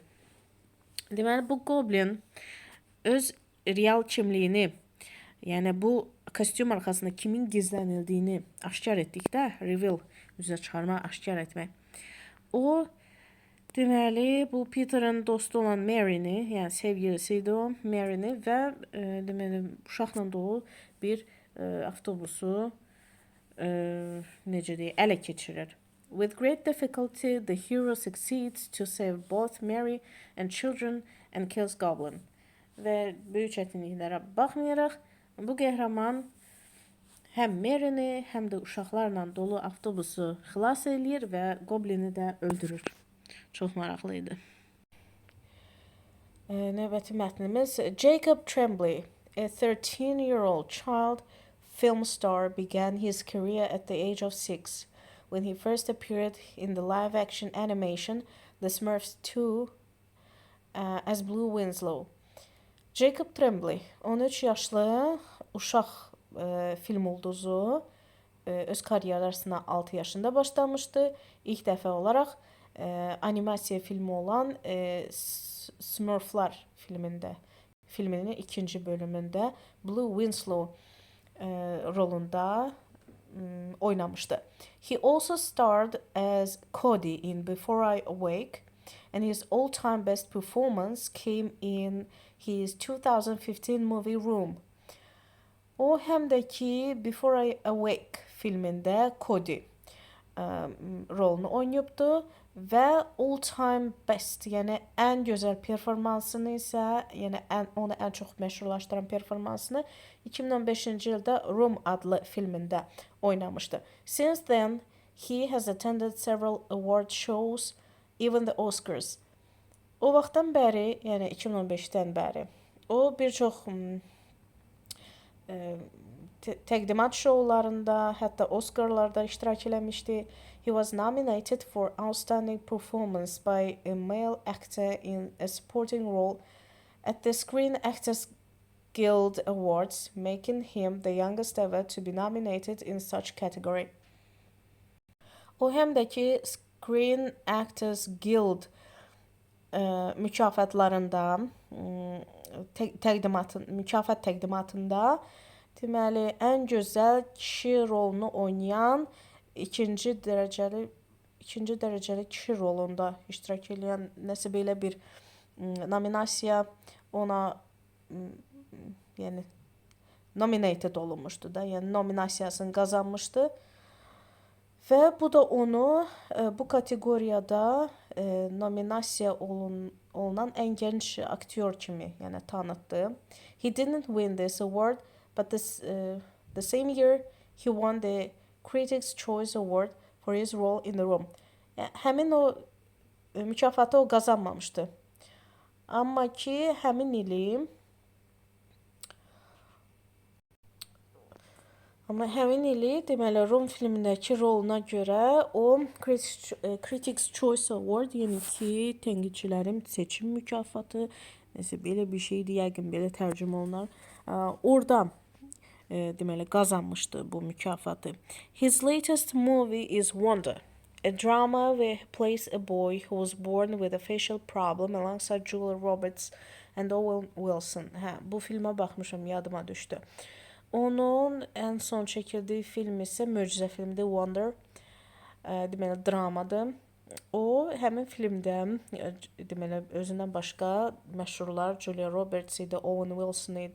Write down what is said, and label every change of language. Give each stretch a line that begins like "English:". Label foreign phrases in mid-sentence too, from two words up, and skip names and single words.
Azerbaijani: Deməli, bu Goblin öz real kimliyini, yəni bu kostyum arxasında kimin gizlənildiyini aşkar etdikdə, reveal, üzə çıxarma, aşkar etmək. O, deməli, bu Peter'ın dostu olan Mary'ni, yəni sevgilisiydi o, Mary'ni və deməli, uşaqla dolu bir avtobusu necə deyək, ələ keçirir.
English: With great difficulty, the hero succeeds to save both Mary and children and kills Goblin.
Azerbaijani: Və böyük çətinliklərə baxmayaraq, bu qəhrəman həm Mary'ni, həm də uşaqlarla dolu avtobusu xilas eləyir və Goblin'i də öldürür. Çox maraqlı idi. Növbəti mətnimiz
English: Jacob Tremblay, a 13-year-old child film star, began his career at the age of 6 when he first appeared in the live-action animation The Smurfs 2 as Blue Winslow.
Azerbaijani: Jacob Tremblay, 13 yaşlı uşaq film ulduzu, öz karyerasına 6 yaşında başlamışdı. İlk dəfə olaraq animasiya filmi olan Smurflar filminin ikinci bölümündə Blue Winslow rolunda oynamışdı.
English: He also starred as Cody in Before I Awake, and his all-time best performance came in his 2015 movie Room.
Azerbaijani: O həm də ki Before I Awake filmində Cody. rolunu oynayıbdı və
English: all time best,
Azerbaijani: yəni ən gözəl performansını isə, yəni onu ən çox məşhurlaşdıran performansını 2015-ci ildə Room adlı filmində oynamışdı.
English: Since then, he has attended several award shows, even the Oscars.
Azerbaijani: O vaxtdan bəri, yəni 2015-dən bəri, o bir çox təqdimat şoularında, hətta Oscarlarda iştirak eləmişdi.
English: He was nominated for Outstanding Performance by a Male Actor in a Supporting Role at the Screen Actors Guild Awards, making him the youngest ever to be nominated in such category.
Azerbaijani: O həm də ki Screen Actors Guild mükafatlarında, mükafat təqdimatında deməli ən gözəl kişi rolunu oynayan ikinci dərəcəli kişi rolunda iştirak edən nəsə belə bir nominasiya ona yəni nominated olunmuşdu da, yəni nominasiyasını qazanmışdı. Və bu da onu bu kateqoriyada nominasiya olunan ən gənc aktyor kimi yəni tanıtdı.
English: He didn't win this award, but the same year he won the Critics' Choice Award for his role in the Room.
Azerbaijani: Yəni, həmin o mükafatı o qazanmamışdı. Amma ki həmin ili deməli Room filmindəki roluna görə o Critics' Choice Award, yəni ki tənqidçilərin seçim mükafatı, nəsə belə bir şeydir, yəqin belə tərcümə olunar. Orada deməli qazanmışdı bu mükafatı.
English: His latest movie is Wonder, a drama where he plays a boy who was born with a facial problem alongside Julia Roberts and Owen Wilson.
Azerbaijani: Bu filmə baxmışam, yadıma düşdü. Onun ən son çəkildiyi film isə möcüzə filmidir, Wonder. Deməli dramadır. O həmin filmdə deməli özündən başqa məşhurlar Julia Roberts idi, Owen Wilson idi.